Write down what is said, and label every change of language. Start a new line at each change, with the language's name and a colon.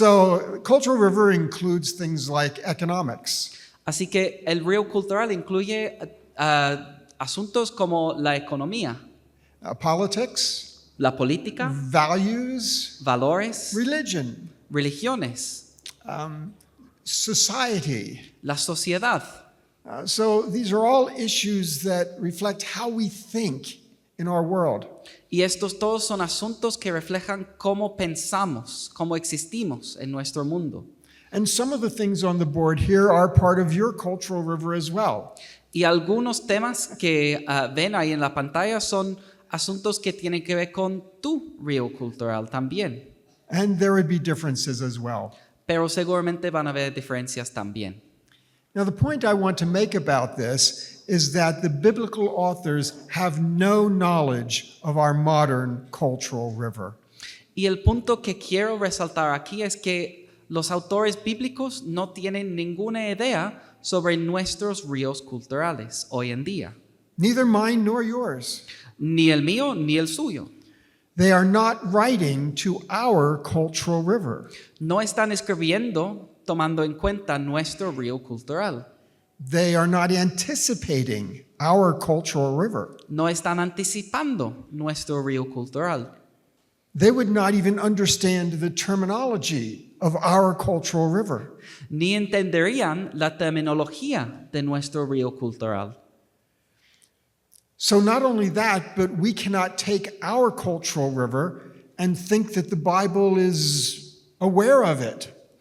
English: So cultural river includes things like economics,
Spanish: Así que el río cultural incluye asuntos como la economía,
English: politics,
Spanish: la política,
English: values,
Spanish: valores,
English: religion,
Spanish: religiones,
English: society.
Spanish: la sociedad.
English: So these are all issues that reflect how we think in our world.
Spanish: Y estos todos son asuntos que reflejan cómo pensamos, cómo existimos en nuestro mundo.
English: And some of the things on the board here are part of your cultural river as well.
Spanish: Y algunos temas que ven ahí en la pantalla son asuntos que tienen que ver con tu río cultural también.
English: And there would be differences as well.
Spanish: Pero seguramente van a haber diferencias también.
English: Now, the point I want to make about this is that the biblical authors have no knowledge of our modern cultural river.
Spanish: Y el punto que quiero resaltar aquí es que los autores bíblicos no tienen ninguna idea sobre nuestros ríos culturales hoy en día.
English: Neither mine nor yours.
Spanish: Ni el mío ni el suyo.
English: They are not writing to our cultural river.
Spanish: No están escribiendo tomando en cuenta nuestro río cultural.
English: They are not anticipating our cultural river.
Spanish: No están anticipando nuestro río cultural.
English: They would not even understand the terminology of our cultural river.
Spanish: Ni entenderían la terminología de nuestro río cultural.
English: So not only that, but we cannot take our cultural river and think that the Bible is aware of it.